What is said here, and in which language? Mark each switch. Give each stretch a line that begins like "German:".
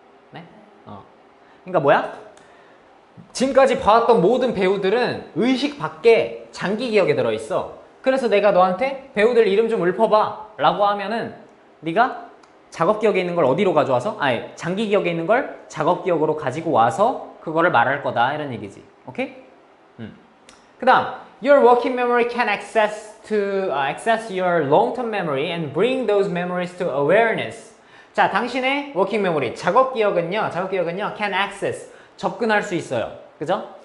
Korean: 네? 그러니까 뭐야? 지금까지 봐왔던 모든 배우들은 의식 밖에 장기 기억에 들어있어. 그래서 내가 너한테 배우들 이름 좀 읊어봐 라고 하면은 네가 작업 기억에 있는 걸 어디로 가져와서? 아니, 장기 기억에 있는 걸 작업 기억으로 가지고 와서 그거를 말할 거다 이런 얘기지. 오케이? 그 다음
English: Your working memory can access your long-term memory and bring those memories to awareness.
Korean: 자, 당신의 working memory, 작업 기억은요
English: can access,
Korean: 접근할 수 있어요. 그죠?